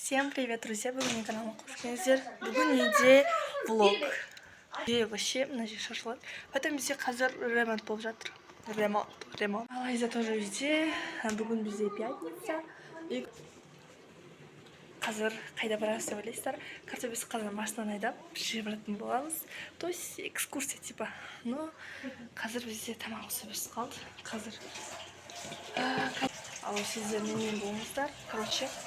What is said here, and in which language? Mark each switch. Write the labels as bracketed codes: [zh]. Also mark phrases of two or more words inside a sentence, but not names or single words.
[ru] Всем привет, друзья! Вы на канале Кушкензер. [kk] Бүгін неде влог. Вообще, мына жер шашылады. Потом бізде қазір ремонт болып жатыр. Ремонт. Алайза тоже үйде. Бүгін бізде пятница. Қазір қайда барамыз деп ойлайсыздар. Короче, біз қазір машинаны айдап жер баратын боламыз. [ru] То есть экскурсия типа. [kk] Но қазір бізде тамақ өсіп қалды. Қазір. Ал сіздер менен болыңыздар. Короче.